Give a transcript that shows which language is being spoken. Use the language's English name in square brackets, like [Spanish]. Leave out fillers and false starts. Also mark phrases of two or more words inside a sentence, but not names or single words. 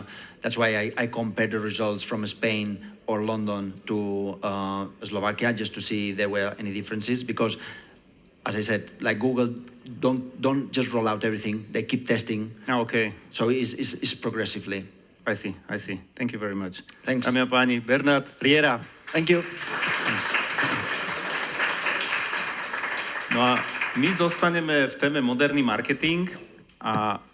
[English] That's why I compare the results from Spain or London to Slovakia just to see if there were any differences. Because, as I said, like Google, don't just roll out everything. They keep testing. Okay. So it's progressively. I see. Thank you very much. Thanks. [Slovak] Dámy a páni, Bernat Riera. [English] Thank you. Thanks. [Slovak] No a my zostaneme v téme moderný marketing a